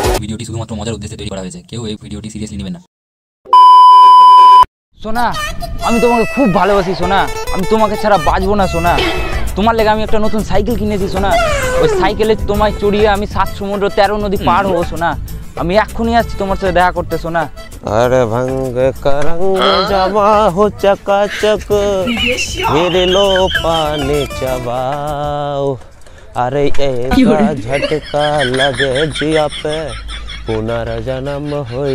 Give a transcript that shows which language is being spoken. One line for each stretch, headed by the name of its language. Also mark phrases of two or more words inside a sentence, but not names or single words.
Bangla: ভিডিওটি শুধুমাত্র মজার উদ্দেশ্যে তৈরি করা হয়েছে, কেউ এই ভিডিওটি সিরিয়াসলি নেবেন না। সোনা, আমি তোমাকে খুব ভালোবাসি সোনা, আমি তোমাকে ছাড়া বাঁচবো না সোনা। তোমার লেগে আমি একটা নতুন সাইকেল কিনেছি সোনা, ওই সাইকেলে তোমায় চড়িয়ে আমি 7 সমুদ্র 13 নদী পার হবো সোনা। আমি এক্ষুনি আসছি তোমার সাথে দেখা করতে সোনা।
Bhojpuri: अरे भंग करंग जमा हो चकाचक मेरे लो पाने चबाओ अरे ऐसा झटका लगे जिया पे पुनर्जन्म होई।